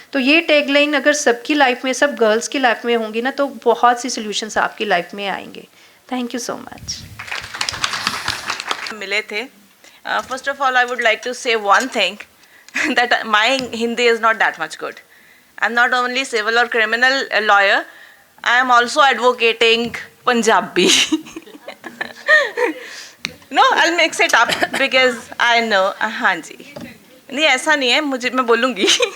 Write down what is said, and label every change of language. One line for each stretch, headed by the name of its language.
Hindi: तो ये टैगलाइन अगर सबकी लाइफ में, सब गर्ल्स की लाइफ में होंगी ना, तो बहुत सी सॉल्यूशंस आपकी लाइफ में आएंगे।
English: Thank you so much.
Hindi: मिले थे,
English: First of all I would like to say one thing that my Hindi is not that much good. I'm not only civil or criminal lawyer, I am also advocating Punjabi. No, I'll mix it up because I know,
Hindi: हाँ जी, नहीं ऐसा नहीं है, मैं बोलूँगी।